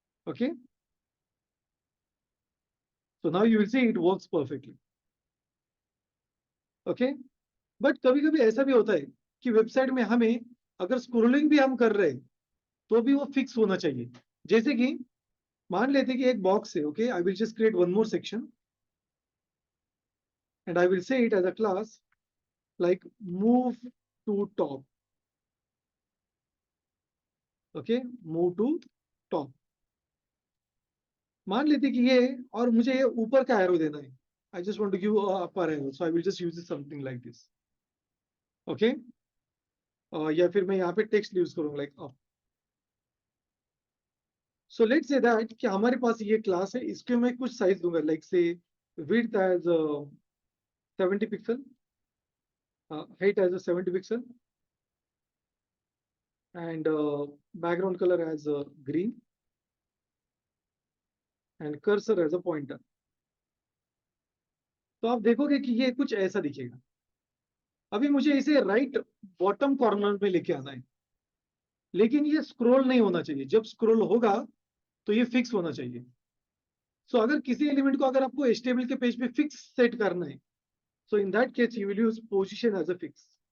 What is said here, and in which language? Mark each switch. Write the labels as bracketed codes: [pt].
[en] Okay, so now you will see it works perfectly. [hi] Okay, but कभी कभी ऐसा भी होता है कि वेबसाइट में हमें अगर स्क्रोलिंग भी हम कर रहे हैं तो भी वो फिक्स होना चाहिए. जैसे कि मान लेते कि एक बॉक्स है. [en] Okay, I will just create one more section and I will say it as a class like move to top. Okay, move to top. [hi] मान लेते कि ये, और मुझे ये ऊपर का एरो देना है. [en] I just want to give a upper arrow, so I will just use something like this. [hi] Okay, या फिर मैं यहाँ पे टेक्स्ट यूज करूंगा like up. [en] So let's say that [hi] कि हमारे पास ये क्लास है, इसके मैं कुछ साइज दूंगा [en] like say width as 70 pixel, height as a 70 pixel, and background color as green, and cursor as a pointer. [hi] तो आप देखोगे कि ये कुछ ऐसा दिखेगा. अभी मुझे इसे राइट बॉटम कॉर्नर में लेके आना है, लेकिन ये स्क्रॉल नहीं होना चाहिए. जब स्क्रॉल होगा तो ये फिक्स होना चाहिए. सो अगर किसी एलिमेंट को अगर आपको एचटीएमएल के पेज पे फिक्स सेट करना है, सो [en] In that case you will use position as a fix.